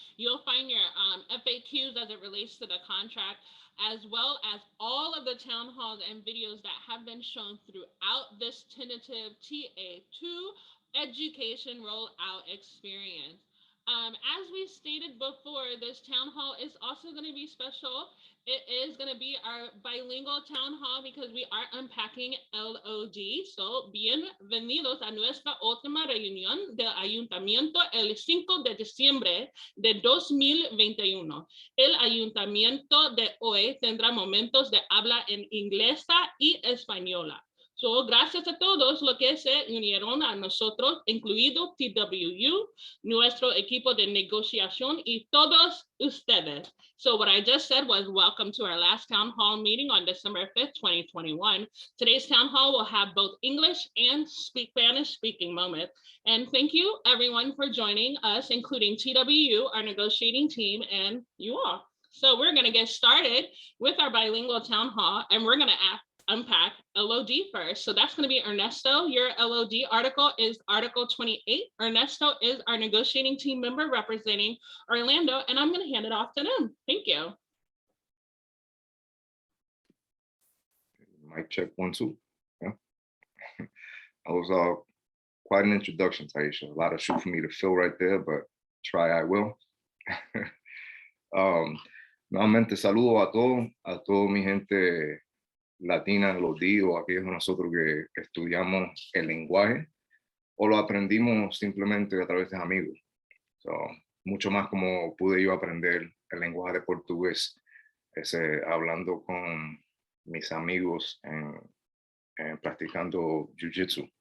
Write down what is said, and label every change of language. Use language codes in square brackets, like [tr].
[en] You'll find your FAQs as it relates to the contract, as well as all of the town halls and videos that have been shown throughout this tentative TA2 education rollout experience. As we stated before, this town hall is also going to be special. It is going to be our bilingual town hall because we are unpacking LOD. [es] So, bienvenidos a nuestra última reunión del ayuntamiento el 5 de diciembre de 2021. El ayuntamiento de hoy tendrá momentos de habla en inglesa y española. So, gracias a todos los que se unieron a nosotros, incluido TWU, nuestro equipo de negociación y todos ustedes. [en] So what I just said was welcome to our last town hall meeting on December 5th, 2021. Today's town hall will have both English and Spanish speaking moments. And thank you everyone for joining us, including TWU, our negotiating team, and you all. So we're gonna get started with our bilingual town hall, and we're gonna unpack LOD first. So that's going to be Ernesto. Your LOD article is Article 28. Ernesto is our negotiating team member representing Orlando, and I'm going to hand it off to them. Thank you. Mic check 1, 2. Yeah. That was quite an introduction, Taisha. A lot of shoe for me to fill right there, but try I will. [es] Nuevamente saludo a toda mi gente latina, los digo, aquellos de nosotros que estudiamos el lenguaje o lo aprendimos simplemente a través de amigos. So, mucho más como pude yo aprender el lenguaje de portugués, hablando con mis amigos practicando jiu-jitsu.